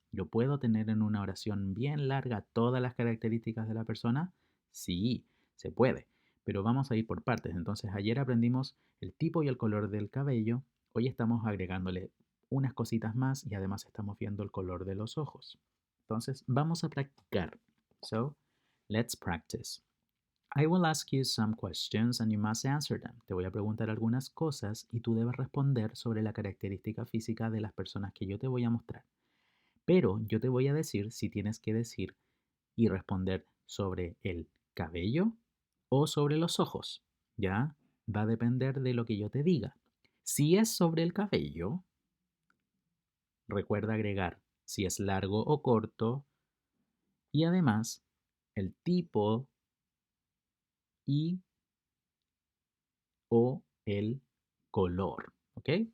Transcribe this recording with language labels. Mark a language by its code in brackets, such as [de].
[es] Yo puedo tener en una oración bien larga todas las características de la persona. Sí, se puede. Pero vamos a ir por partes. Entonces ayer aprendimos el tipo y el color del cabello. Hoy estamos agregándole unas cositas más y además estamos viendo el color de los ojos. Entonces vamos a practicar. [en] So, let's practice. I will ask you some questions and you must answer them. [es] Te voy a preguntar algunas cosas y tú debes responder sobre la característica física de las personas que yo te voy a mostrar. Pero yo te voy a decir si tienes que decir y responder sobre el cabello o sobre los ojos. ¿Ya? Va a depender de lo que yo te diga. Si es sobre el cabello, recuerda agregar si es largo o corto y además el tipo y o el color. ¿Ok?